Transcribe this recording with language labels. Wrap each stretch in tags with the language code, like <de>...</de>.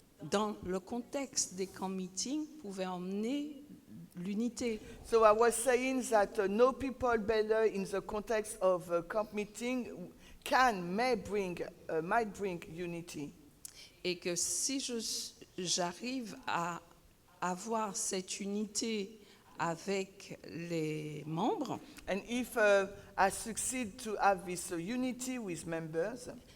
<fr>dans le contexte des camps meetings, pouvait emmener l'unité.</fr> <en>So I was saying that know people better in the context of a camp meeting might bring unity.</en> <fr>Et que si j'arrive à avoir cette unité avec les membres,</fr> <en>And if I succeed to have this unity with members,</en>